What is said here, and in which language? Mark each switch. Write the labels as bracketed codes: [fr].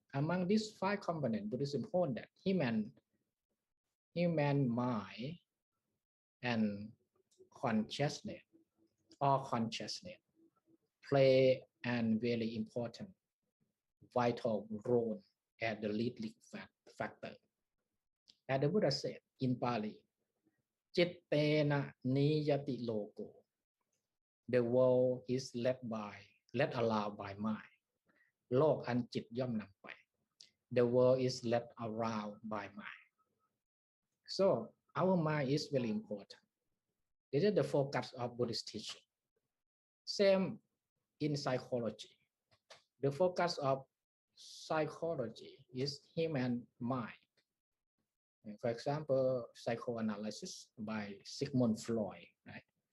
[en] Among these 5 components, Buddhism holds that human mind and consciousness play a very important, vital role as the leading factor. As the Buddha said in Pali, [pi] Chittena niyati loko. [en] The world is led around by mind. [th] โลกอันจิตย่อมนำไป [en] The world is led around by mind. So our mind is very important. This is the focus of Buddhist teaching. Same in psychology. The focus of psychology is human mind. For example, psychoanalysis by Sigmund Freud, right?